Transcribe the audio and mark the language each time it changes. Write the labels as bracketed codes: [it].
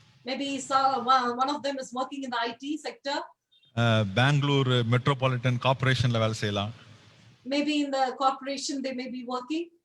[en] Maybe one of them is working in the IT sector. [ta] Bangalore metropolitan கார்ப்பரேஷன்ல வேலை செய்யலாம். [en] Maybe in the corporation they may be working.